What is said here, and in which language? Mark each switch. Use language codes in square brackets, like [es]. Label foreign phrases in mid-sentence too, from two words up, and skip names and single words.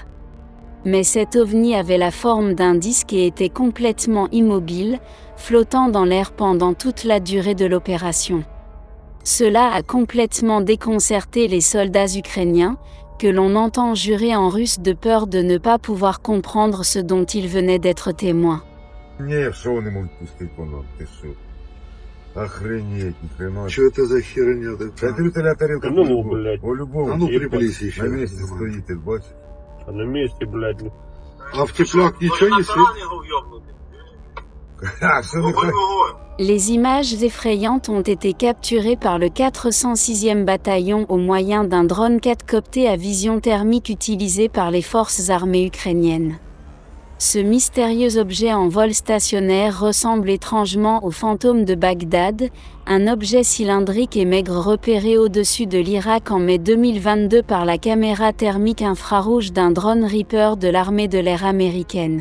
[fr] Mais cet ovni avait la forme d'un disque et était complètement immobile, flottant dans l'air pendant toute la durée de l'opération. Cela a complètement déconcerté les soldats ukrainiens, que l'on entend jurer en russe de peur de ne pas pouvoir comprendre ce dont ils venaient d'être témoins. [ru] Охренеть, ни хрена. Что это за херня? Закрытая тарелка. Ну, блядь. По-любому. А ну, приплись еще. На месте стоит, ты бачишь. А на месте, блядь. А в теплак ничего не светит? [fr] Les images effrayantes ont été capturées par le 406e bataillon au moyen d'un drone quadcopté à vision thermique utilisé par les forces armées ukrainiennes. Ce mystérieux objet en vol stationnaire ressemble étrangement au fantôme de Bagdad, un objet cylindrique et maigre repéré au-dessus de l'Irak en mai 2022 par la caméra thermique infrarouge d'un drone Reaper de l'armée de l'air américaine.